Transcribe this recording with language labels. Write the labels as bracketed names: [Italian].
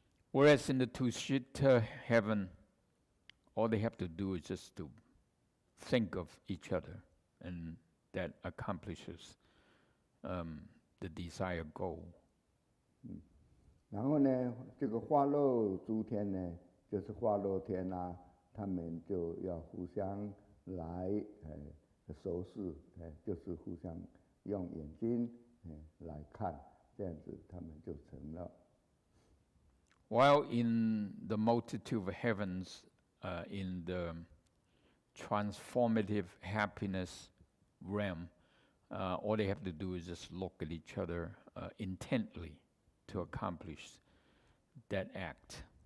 [English] Whereas in the Tushita heaven, all they have to do is just to think of each other, and that accomplishes the desired goal. [Chinese] 然后呢，这个化肉诸天呢，就是化肉天啊，他们就要互相来熟视，就是互相用眼睛来看，这样子他们就成了。 [English] While in the multitude of heavens, in the transformative happiness realm, all they have to do is just look at each other intently to accomplish that act.